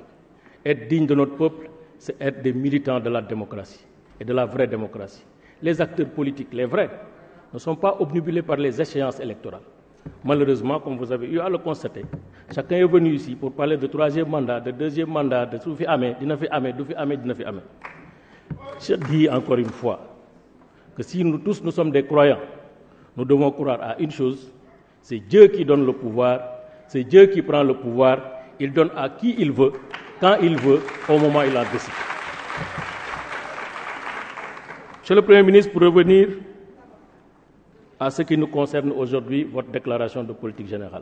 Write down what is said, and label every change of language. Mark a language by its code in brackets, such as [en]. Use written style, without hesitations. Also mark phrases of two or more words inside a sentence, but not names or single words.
[fr] Être digne de notre peuple, c'est être des militants de la démocratie et de la vraie démocratie. Les acteurs politiques, les vrais, ne sont pas obnubilés par les échéances électorales. Malheureusement, comme vous avez eu à le constater, chacun est venu ici pour parler de troisième mandat, de deuxième mandat, de tout fi amé, dina fi amé, du fi amé, dina fi amé. Je dis encore une fois que si nous tous nous sommes des croyants, nous devons croire à une chose, c'est Dieu qui donne le pouvoir, c'est Dieu qui prend le pouvoir, il donne à qui il veut, quand il veut, au moment où il en décide. Monsieur le Premier ministre, pour revenir à ce qui nous concerne aujourd'hui, votre déclaration de politique générale.